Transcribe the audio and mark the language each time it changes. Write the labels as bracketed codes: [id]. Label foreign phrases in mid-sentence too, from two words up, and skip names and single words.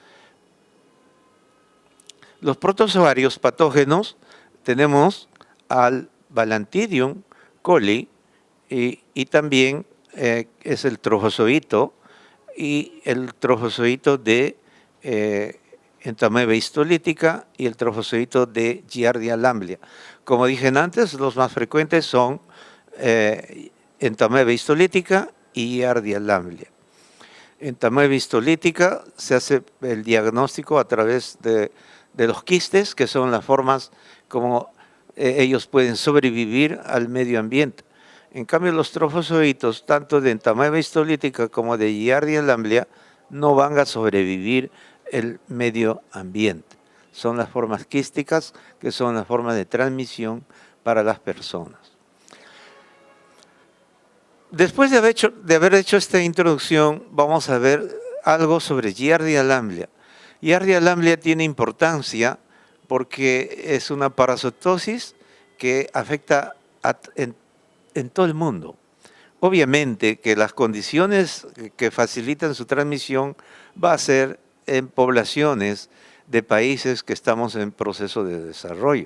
[es] Los protozoarios patógenos tenemos al Balantidium coli y también es el trofozoito y el trofozoito de Entamoeba histolítica y el trofozoito de Giardia lamblia. Como dije antes, los más frecuentes son Entamoeba histolítica y Giardia lamblia. Entamoeba histolítica se hace el diagnóstico a través de los quistes, que son las formas como ellos pueden sobrevivir al medio ambiente. En cambio, los trofozoitos, tanto de Entamoeba histolítica como de Giardia lamblia, no van a sobrevivir el medio ambiente. Son las formas quísticas, que son las formas de transmisión para las personas. Después de haber hecho esta introducción, vamos a ver algo sobre Giardia lamblia. Giardia lamblia tiene importancia porque es una parasitosis que afecta en todo el mundo. Obviamente que las condiciones que facilitan su transmisión va a ser en poblaciones de países que estamos en proceso de desarrollo.